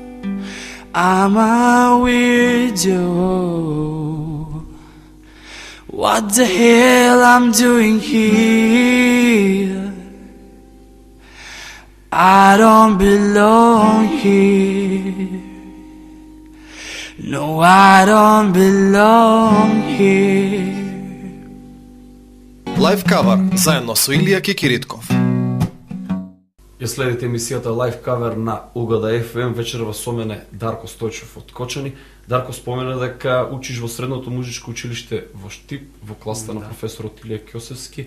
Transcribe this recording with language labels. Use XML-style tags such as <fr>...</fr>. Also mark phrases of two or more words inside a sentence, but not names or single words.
<en>I'm a weirdo. What the hell I'm doing here? I don't belong here. No, I don't belong here. Live cover</en> <mk>заедно со Илија Кикиритков. Ја следите емисијата Live Cover на Угода FM, вечерва со мене Дарко Стојчев од Кочани. Дарко спомена дека учиш во средното музичко училиште во Штип, во класата на професорот Илија Ќосевски.</mk>